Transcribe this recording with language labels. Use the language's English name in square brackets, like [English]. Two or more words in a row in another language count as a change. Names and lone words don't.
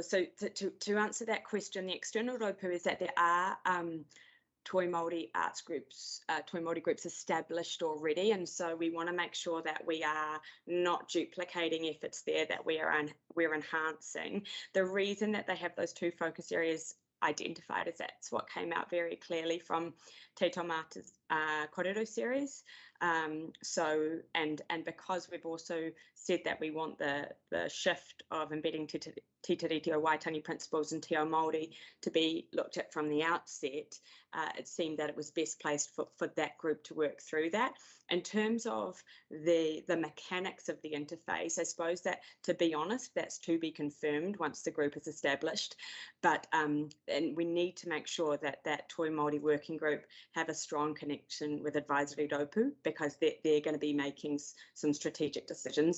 [English] So to answer that question, the external rōpū is that there are Toi Māori arts groups, Toi Māori groups established already, and so we want to make sure that we are not duplicating efforts there, that we're enhancing. The reason that they have those two focus areas identified is that's what came out very clearly from Te Taumata's Korero series. So and because we've also said that we want the shift of embedding Te Tiriti o Waitangi principles in [Māori] Te Ao Māori [English] to be looked at from the outset, it seemed that it was best placed for that group to work through that. In terms of the mechanics of the interface, I suppose that, to be honest, that's to be confirmed once the group is established. But and we need to make sure that that Toi Māori working group have a strong connection with advisory rōpū, because they're going to be making some strategic decisions.